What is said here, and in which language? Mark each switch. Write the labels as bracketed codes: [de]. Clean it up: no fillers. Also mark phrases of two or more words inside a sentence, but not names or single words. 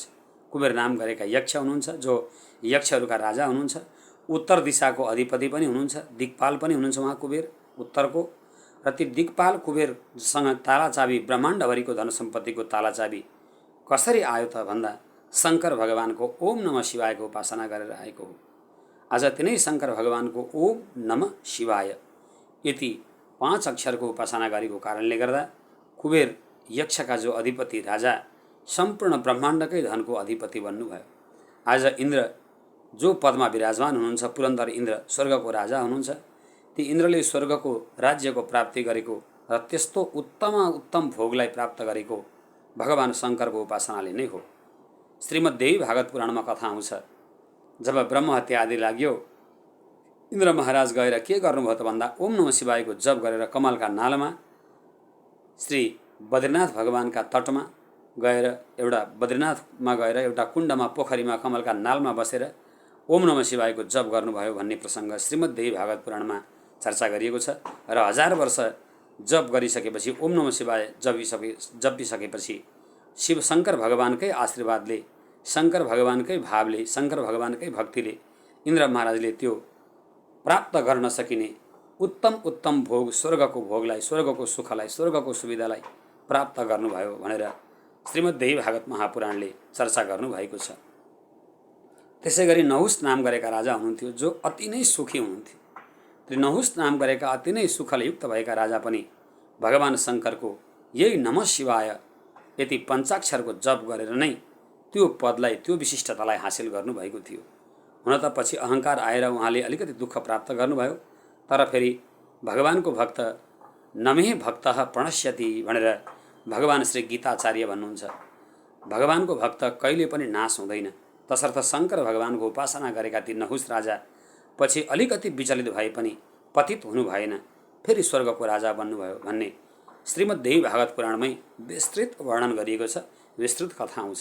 [ne] कुबेर नाम गरेका यक्ष हुनुहुन्छ, जो यक्षहरूका राजा हुनुहुन्छ। उत्तर दिशाको अधिपति पनि हुनुहुन्छ, दिक्पाल पनि हुनुहुन्छ उहाँ कुबेर उत्तरको। र ती दिक्पाल कुबेरसँग ताला चाबी, ब्रह्माण्डभरिको धन सम्पत्तिको ताला चाबी कसरी आयो त भन्दा शङ्कर भगवानको ओम नमः शिवायको उपासना गरेर आएको हो। आज तिनै शङ्कर भगवानको ओम नमः शिवाय यति 5 अक्षरको उपासना गरेको कारणले गर्दा कुबेर यक्षका जो अधिपति राजा सम्पूर्ण ब्रह्माण्डकै धनको अधिपति बन्नुभयो। आज इन्द्र जो पदमा विराजमान हुनुहुन्छ, पुरन्दर इन्द्र स्वर्गको राजा हुनुहुन्छ। ती इन्द्रले स्वर्गको राज्यको प्राप्ति गरेको र त्यस्तो उत्तम भोगलाई प्राप्त गरेको भगवान शङ्करको उपासनाले नै हो। श्रीमद्देवी भागवत पुराणमा कथा आउँछ, जब ब्रह्म हत्या आदि लाग्यो इन्द्र महाराज गएर के गर्नुभयो त भन्दा ओम नमः शिवायको जप गरेर कमलका नालमा श्री बद्रीनाथ भगवानका तटमा गएर बद्रीनाथमा गएर एउटा कुण्डमा, पोखरीमा, कमलका नालमा बसेर ओम नमः शिवायको जप गर्नुभयो भन्ने प्रसङ्ग श्रीमद्देवी भागवत पुराणमा चर्चा गरिएको छ। र 1000 वर्ष जप गरिसकेपछि ओम नमः शिवाय जपिसकेपछि शिव शङ्कर भगवानकै आशीर्वादले, शङ्कर भगवानकै भावले, शङ्कर भगवानकै भक्तिले इन्द्र महाराजले त्यो प्राप्त गर्न सकिने उत्तम उत्तम भोग, स्वर्गको भोगलाई, स्वर्गको सुखलाई, स्वर्गको सुविधालाई प्राप्त गर्नुभयो भनेर श्रीमद्देवी भागवत महापुराणले चर्चा गर्नुभएको छ। त्यसै गरी नहुस नाम गरेका राजा हुनुहुन्थ्यो जो अति नै सुखी हुनुहुन्थ्यो। त्यो नहुस नाम गरेका अति नै सुखले युक्त भएका राजा पनि भगवान शङ्करको यही नमः शिवाय यति पञ्चाक्षरको जप गरेर नै त्यो पदलाई, त्यो विशिष्टतालाई हासिल गर्नुभएको थियो। हुन त पछि अहङ्कार आएर उहाँले अलिकति दुःख प्राप्त गर्नुभयो, तर फेरि भगवानको भक्त [sa] नमे भक्तः प्रणश्यति [ne] भनेर भगवान श्री गीताचार्य भन्नुहुन्छ। भगवानको भक्त कहिले पनि नाश हुँदैन। तसर्थ शङ्कर भगवानको उपासना गरेका ती नहुस राजा पछि अलिकति विचलित भए पनि पतित हुनु भएन, फेरि स्वर्गको राजा बन्नुभयो भन्ने श्रीमद्देवी भागवत पुराणमै विस्तृत वर्णन गरिएको छ, विस्तृत कथा आउँछ।